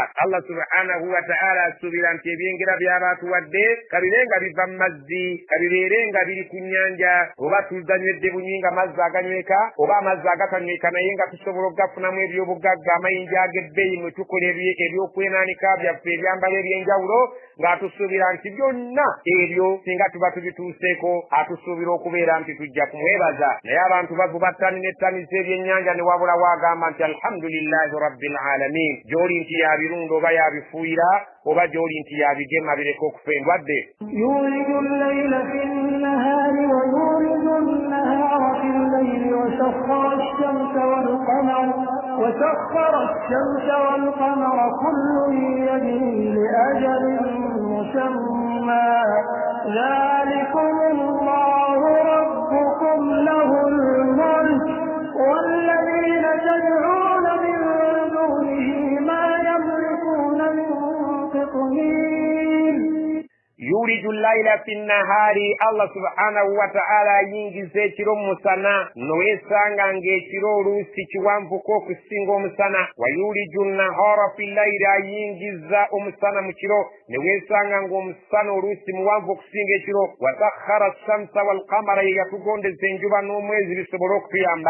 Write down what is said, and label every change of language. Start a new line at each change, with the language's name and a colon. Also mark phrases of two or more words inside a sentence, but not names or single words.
Ganda: Allah
Arabic: سبحانه وتعالى
Ganda: asuubira nti ebyengera by'abaatuwadde kabibe nga biva mu mazzi, kabibeere nga biri ku nnyanja, oba tuganywedde bunywi nga mazzi aganyweka, oba amazzi agatanyweka naye nga tusobola okugafunamu ebyobugagga, amayinja ag'ebbeeyi mwe tukola ebyokwenaanika byaffe, ebyambalo eby'enjawulo, ng'atusuubira nti byonna ebyo singa tuba tubituuseeko atusuubira okubeera nti tujja kumwebaza. Naye abantu bavuba ttani ne ttani z'ebyennyanja ne wabula waagamba nti
Arabic: الحمد لله رب العالمين,
Ganda: gy'oli nti yabirunda oba yabifuuyira, oba gy'oli nti yabigema bireka okufa endwadde.
Arabic: يولج الليل في النهار ويولج النهار في الليل وسخر الشمس والقمر كل يجري لأجل مسمى ذلكم الله ربكم له الملك والذين تدعون من دونه ما يملكون من قطمير. يولج الليل في النهار,
Ganda: Allah
Arabic: سبحانه وتعالى
Ganda: ayingiza ekiro mu musana noweesanga ng'ekiro oluusi kiwanvuko okusinga omusana.
Arabic: ويولج النهار في الليل,
Ganda: ayingiza omusana mu kiro neweesanga ng'omusana oluusi muwanvu okusinga ekiro.
Arabic: وسخر الشمس والقمر,
Ganda: yatugondeza enjuba n'omwezi bisobole okutuyamba.